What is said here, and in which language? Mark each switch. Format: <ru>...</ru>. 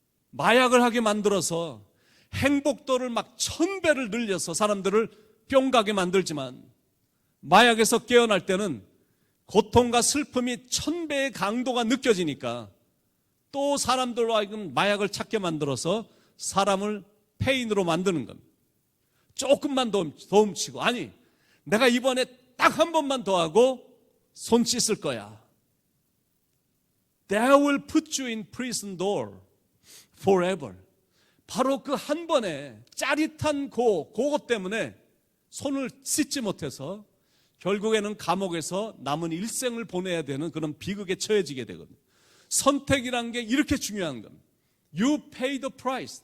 <ko>마약을 하게 만들어서 행복도를 막 1000배를 늘려서 사람들을 뿅 가게 만들지만 마약에서 깨어날 때는 고통과 슬픔이 1000배의 강도가 느껴지니까 또 사람들로 하여금 마약을 찾게 만들어서 사람을 폐인으로 만드는 겁니다. 조금만 더 훔치고 아니 내가 이번에 딱 한 번만 더 하고 손 씻을 거야.</ko> <en>They will put you in prison door forever.</en> <ko>바로 그 한 번에 짜릿한 그것 때문에 손을 씻지 못해서 결국에는 감옥에서 남은 일생을 보내야 되는 그런 비극에 처해지게 되거든요. 선택이란 게 이렇게 중요한 겁니다.</ko> <en>You pay the price.</en>